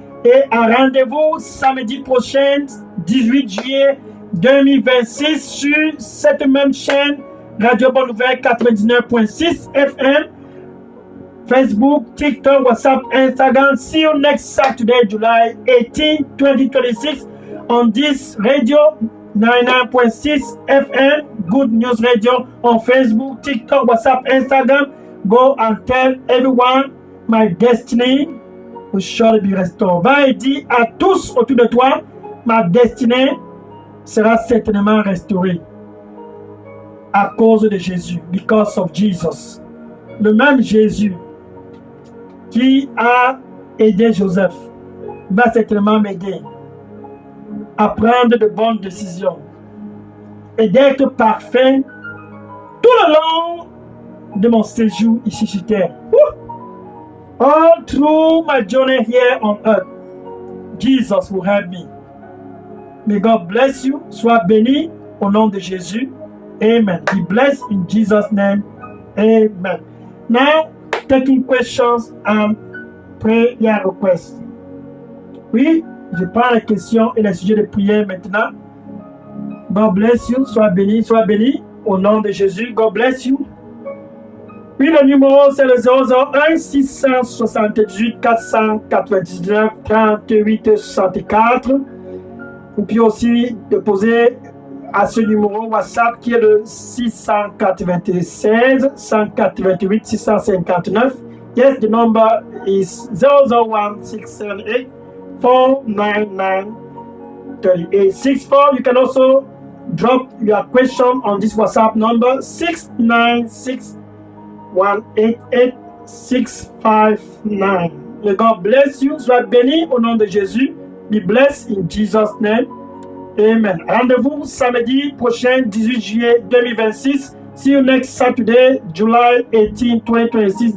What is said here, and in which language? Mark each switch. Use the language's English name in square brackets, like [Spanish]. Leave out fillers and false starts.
[French] Et un rendez-vous samedi prochain, 18 juillet 2026, sur cette même chaîne, Radio Bonne Nouvelle 99.6 FM, Facebook, TikTok, WhatsApp, Instagram. [English] See you next Saturday, July 18, 2026, on this radio 99.6 FM, Good News Radio, on Facebook, TikTok, WhatsApp, Instagram. Go and tell everyone my destiny will surely be restored. [French] Va et dis à tous autour de toi, ma destinée sera certainement restaurée à cause de Jésus, [English] because of Jesus. [French] Le même Jésus qui a aidé Joseph va certainement m'aider à prendre de bonnes décisions et d'être parfait tout le long de mon séjour ici sur terre. [English] All through my journey here on earth, Jesus will help me. May God bless you. [French] Sois béni au nom de Jésus. Amen. [English] Be blessed in Jesus' name. Amen. Now, taking questions and prayer requests. [French] Oui, je prends les questions et les sujets de prière maintenant. [English] God bless you. [French] Sois béni au nom de Jésus. [English] God bless you. [French] Oui, le numéro, c'est le 001 678 499 38 64. Vous pouvez aussi déposer à ce numéro WhatsApp qui est le 696 188 659. [English] Yes, the number is 001 678 499 3864. You can also drop your question on this WhatsApp number 696 188 659. May God bless you. [French] Sois béni au nom de Jésus. [English] Be blessed in Jesus' name. Amen. [French] Rendez-vous samedi prochain, 18 juillet 2026. [English] See you next Saturday, July 18, 2026.